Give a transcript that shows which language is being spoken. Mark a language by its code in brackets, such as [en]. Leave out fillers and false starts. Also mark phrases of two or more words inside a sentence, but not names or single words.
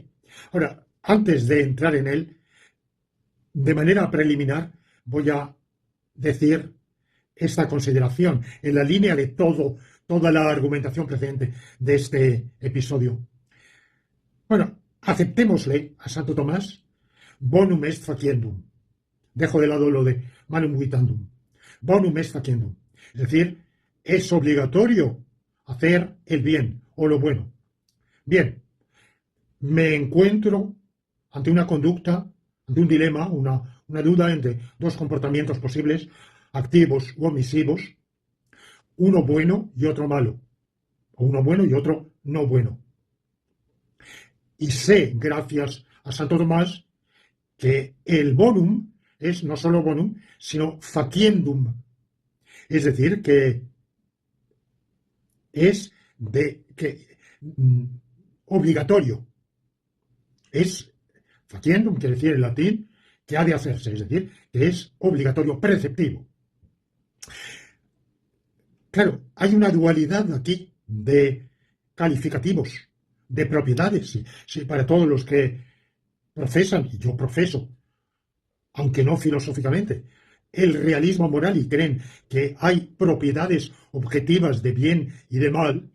[es] Ahora, antes de entrar en él, de manera preliminar, voy a decir esta consideración en la línea de toda la argumentación precedente de este episodio. Bueno, aceptémosle a Santo Tomás [la] bonum est faciendum. [es] Dejo de lado lo de [la] manum vitandum. Bonum est faciendum. [es] Es decir, es obligatorio hacer el bien o lo bueno. Bien, me encuentro ante una conducta, ante un dilema, una duda entre dos comportamientos posibles, activos u omisivos, uno bueno y otro malo, o uno bueno y otro no bueno. Y sé, gracias a Santo Tomás, que el bonum es no solo bonum, sino faciendum. Es decir, que es obligatorio. Es faciendum, quiere decir en latín, que ha de hacerse, es decir, que es obligatorio, preceptivo. Claro, hay una dualidad aquí de calificativos, de propiedades, sí, para todos los que profesan, y yo profeso, aunque no filosóficamente, el realismo moral y creen que hay propiedades objetivas de bien y de mal.